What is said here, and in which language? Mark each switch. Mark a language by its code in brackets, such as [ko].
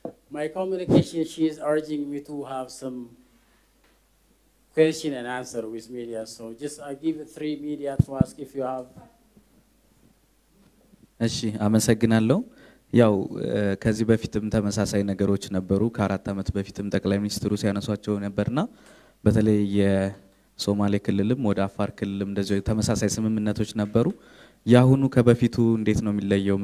[en] My communication, she is urging me to have some question and answer with media. So just I give it 3 media to ask if you have. [am] እሺ አመሰግናለሁ። ያው ከዚህ በፊትም ተመሳሳይ ነገሮች ነበሩ። ከ4 አመት በፊትም ጠቅላይ ሚኒስትሩ ሲያነሷቸው ነበርና በተለይ የሶማሌ ክልልም ወደ አፋር ክልልም እንደዚህ ተመሳሳይ ስምምነቶች ነበሩ። ያሁኑ ከበፊቱ እንዴት ነው የሚለየው?